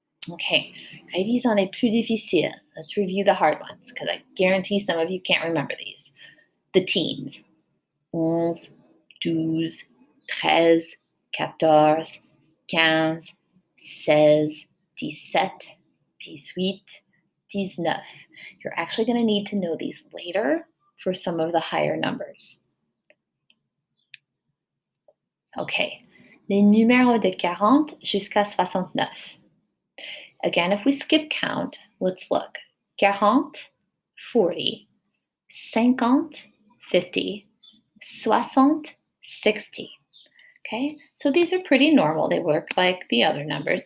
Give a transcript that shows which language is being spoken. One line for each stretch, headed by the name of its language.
French: Okay, révisons les plus difficiles.
English: Let's review the hard ones because I guarantee some of you can't remember these. The teens. 11, 12, 13, 14, 15, 16, 17, 18, 19. You're actually going to need to know these later for some of the higher numbers. Okay, les numéros de 40 jusqu'à 69. Again, if we skip count, let's look. 40, 40, 50, 50, 60, 60. Okay, so these are pretty normal. They work like the other numbers.